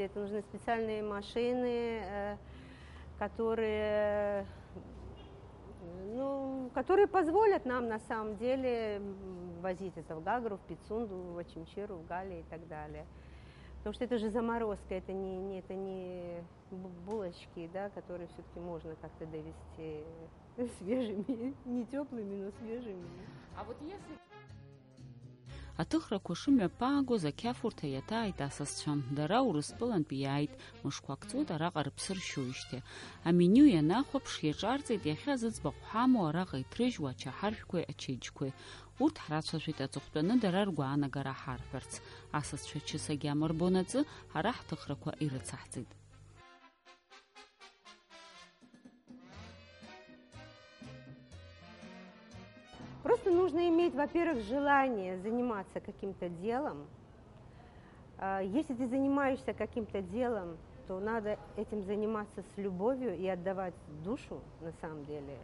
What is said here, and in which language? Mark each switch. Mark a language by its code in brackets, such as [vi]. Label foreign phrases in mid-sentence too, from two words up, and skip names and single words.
[ru] Это нужны специальные машины, которые позволят нам на самом деле возить это в Гагру, в Пицунду, в Очимчиру, в Гали и так далее. Потому что это же заморозка, это не булочки, да, которые все-таки можно как-то довести свежими, не теплыми, но свежими. А вот если [ab] Аҭыхрақәа шымҩаԥаагоз ақьафурҭа иаҭааит асасцәа. Дара Урыстәылантә иааит, мышқәак ҵуеит араҟа рыԥсы ршьоижьҭеи. Амениу ианахәаԥш иаҿарҵеит иахьа зыӡбахә ҳамоу араҟа иҭрыжьуа ачаҳаршәқәеи ачеиџьқәеи. Урҭ ҳрацәажәеит аҵыхәтәаны дара ргәаанагара ҳарҳәарц. Асасцәа чыс агьама рбон аҵы, ҳара ҳҭыхрақәа ирыцаҳҵеит. [ru] Просто нужно иметь, во-первых, желание заниматься каким-то делом. Если ты занимаешься каким-то делом, то надо этим заниматься с любовью и отдавать душу, на самом деле.